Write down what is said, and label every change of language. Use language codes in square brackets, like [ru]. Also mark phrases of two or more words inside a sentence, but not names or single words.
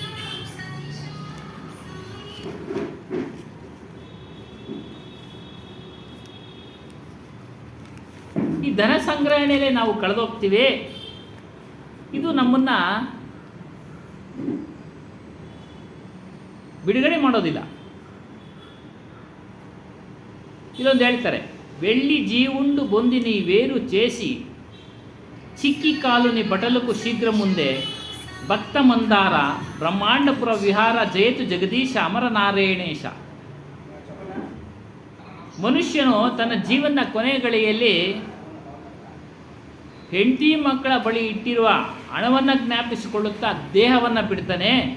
[kn] ಈ ಧನ ಸಂಗ್ರಹಣೆಯಲ್ಲೇ ನಾವು ಕಳೆದೋಗ್ತೀವಿ. ಇದು ನಮ್ಮನ್ನು ಬಿಡುಗಡೆ ಮಾಡೋದಿಲ್ಲ. ಇಲ್ಲೊಂದು ಹೇಳ್ತಾರೆ, [te] వెళ్ళి జీవుండు బొందిని వేరు చేసి చిక్కి కాలుని బటలకు శీఘ్ర ముందే భక్త మందార బ్రహ్మాండపుర విహార జయతు జగదీశ అమర నారాయణేశ. [kn] ಮನುಷ್ಯನು ತನ್ನ ಜೀವನದ ಕೊನೆ ಗಳಿಗೆಯಲ್ಲಿ ಹೆಂಡತಿ ಮಕ್ಕಳ ಬಳಿ ಇಟ್ಟಿರುವ ಹಣವನ್ನು ಜ್ಞಾಪಿಸಿಕೊಳ್ಳುತ್ತಾ ದೇಹವನ್ನು ಬಿಡ್ತಾನೆ.